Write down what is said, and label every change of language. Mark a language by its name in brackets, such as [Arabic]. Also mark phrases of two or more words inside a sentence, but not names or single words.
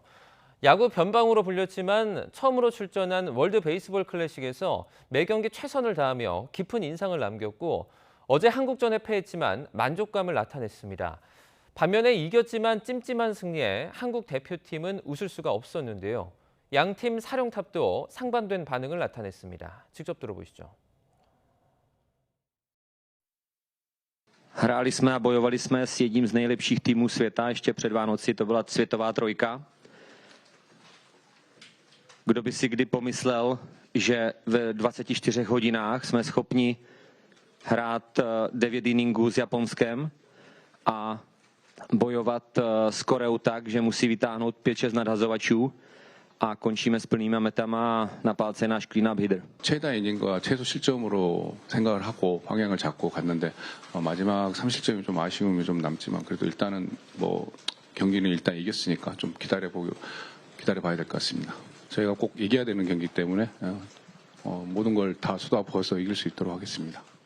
[Korean] 야구 변방으로 불렸지만 처음으로 출전한 월드 베이스볼 클래식에서 매 경기 최선을 다하며 깊은 인상을 남겼고 어제 한국전에 패했지만 만족감을 나타냈습니다. 반면에 이겼지만 찜찜한 승리에 한국 대표팀은 웃을 수가 없었는데요. 양팀 사령탑도 상반된 반응을 나타냈습니다. 직접 들어보시죠. [Czech] Hráli jsme a bojovali jsme s jedním z nejlepších týmů světa. Ještě před Vánoci to byla světová trojka. Kdo by si kdy pomyslel, že v 24 hodinách jsme schopni hrát 9 inningů s Japonskem a bojovat s Koreou tak, že musí vytáhnout 5-6 nadhazovačů a končíme s plnýma metama a na pálce náš [English] clean-up hitter. [Korean] 최다 이닝과 최소 실점으로 생각을 하고 방향을 잡고 갔는데 마지막 3실점이 좀 아쉬움이 좀 남지만 그래도 일단은 뭐 경기는 일단 이겼으니까 좀 기다려봐야 될 것 같습니다. 저희가 꼭 이겨야 되는 경기 때문에 모든 걸 다 쏟아부어서 이길 수 있도록 하겠습니다.